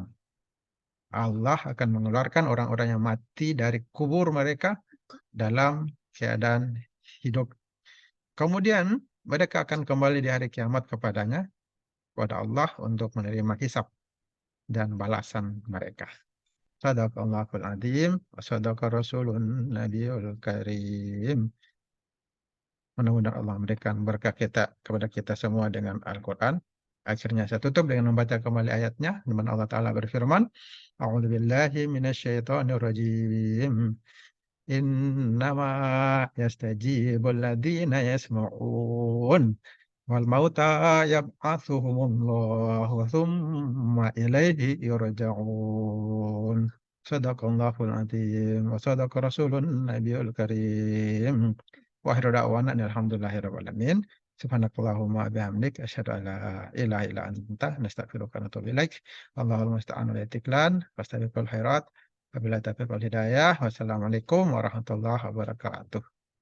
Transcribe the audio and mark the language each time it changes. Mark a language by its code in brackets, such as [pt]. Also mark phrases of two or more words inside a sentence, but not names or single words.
[id] Allah akan mengeluarkan orang-orang yang mati dari kubur mereka dalam keadaan hidup. Kemudian mereka akan kembali di hari kiamat kepadanya, kepada Allah untuk menerima hisab dan balasan mereka. [ar] صدق الله العظيم وصدق رسوله النبي الكريم. [id] Mudah-mudahan Allah memberikan berkah kepada kita semua dengan Al-Quran. Akhirnya saya tutup dengan membaca kembali ayatnya, di mana Allah Ta'ala berfirman, [ar] أعوذ بالله من الشيطان الرجيم. إنما يستجيب الذين يسمعون والموتى يبعثهم الله ثم إليه يرجعون. صدق الله العظيم وصدق رسوله النبي الكريم. وآخر دعوانا الحمد لله رب العالمين سبحانك اللهم وبحمدك أشهد أن لا إله إلا أنت نستغفرك ونتوب إليك. الله المستعان وعليه التكلان فاستبقوا الخيرات. وبالله التوفيق والهداية. والسلام عليكم ورحمة الله وبركاته.